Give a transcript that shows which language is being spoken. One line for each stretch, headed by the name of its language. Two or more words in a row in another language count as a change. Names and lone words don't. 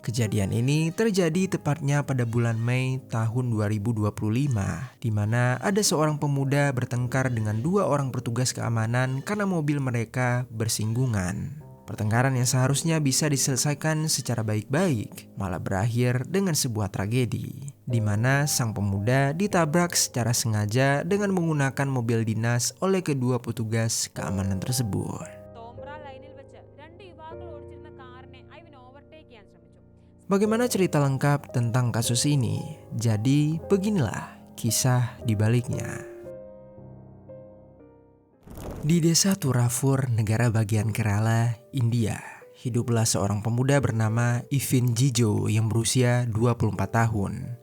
Indonesian: Kejadian ini terjadi tepatnya pada bulan Mei tahun 2025, di mana ada seorang pemuda bertengkar dengan dua orang petugas keamanan karena mobil mereka bersinggungan. Pertengkaran yang seharusnya bisa diselesaikan secara baik-baik malah berakhir dengan sebuah tragedi, di mana sang pemuda ditabrak secara sengaja dengan menggunakan mobil dinas oleh kedua petugas keamanan tersebut.
Malayalam: തോമ്പ്ര ലൈനിൽ വെച്ച് രണ്ട് യുവാക്കൾ ഓടിച്ചിരുന്ന കാറിനെ ഐവിൻ ഓവർടേക്ക് ചെയ്യാൻ ശ്രമിച്ചു.
Indonesian: Bagaimana cerita lengkap tentang kasus ini? Jadi beginilah kisah di baliknya. Di desa Turafur, negara bagian Kerala, India, hiduplah seorang pemuda bernama Ivin Jijo yang berusia 24 tahun.